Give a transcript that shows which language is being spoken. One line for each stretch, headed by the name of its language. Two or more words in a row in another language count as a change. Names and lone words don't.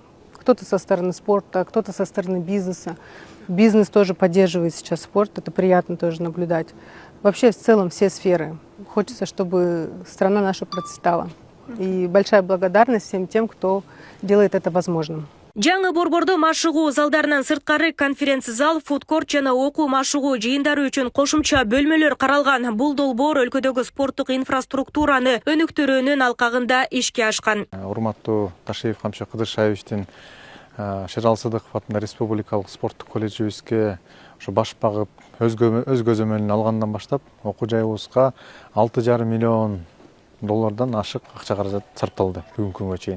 Russian: Кто-то со стороны спорта, кто-то со стороны бизнеса. Бизнес тоже поддерживает сейчас спорт, это приятно тоже наблюдать. Вообще, в целом, все сферы. Хочется, чтобы страна наша процветала. И большая благодарность всем тем, кто делает это возможным.
Kyrgyz: Жаңы борбордо машыгуу залдарынан сырткары конференция зал, фудкорт жана окуу машыгуу жыйындары үчүн кошумча бөлмөлөр каралган. Бул долбоор өлкөдөгү спорттук инфраструктураны өнүктүрүүнүн алкагында ишке ашкан. Урматтуу Ташиев Камчы Кыдыршаевичтин Шералы Сыдыков атында республикалык спорттук колледжибизге баш багып өз көзөмөлүн алгандан баштап окуу жайыбызга 6,5 миллион доллардан ашык акча каражат сарпталды бүгүнкү күнгө чейин.